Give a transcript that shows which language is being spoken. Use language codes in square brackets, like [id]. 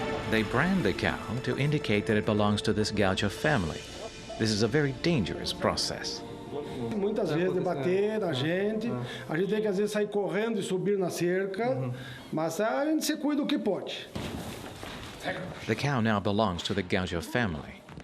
[en] They brand the cow to indicate that it belongs to this gaucho family. This is a very dangerous process. [pt] Muitas vezes bater na gente, a gente tem que às vezes sair correndo e subir na cerca, mas a gente se cuida o que pode. [en] The cow now belongs to the gaucho family.